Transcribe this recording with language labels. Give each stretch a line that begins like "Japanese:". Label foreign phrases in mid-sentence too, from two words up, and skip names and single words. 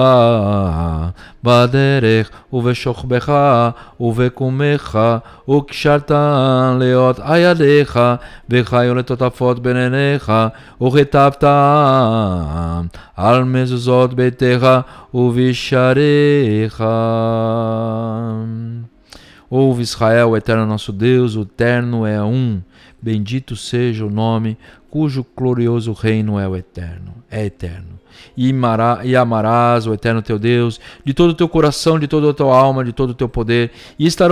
Hebrew: בדרך ובשוכבך ובקומך וקשרת להיות ידיך וחיו לטוטפות בין עיניך וכתבת על מזוזות ביתך ובשעריך.
Portuguese: Ouve Israel, o eterno nosso Deus, o eterno é um. Bendito seja o nome cujo glorioso reino é o eterno, é eterno. E amarás o eterno teu Deus de todo o teu coração, de toda a tua alma, de todo o teu poder, e estarão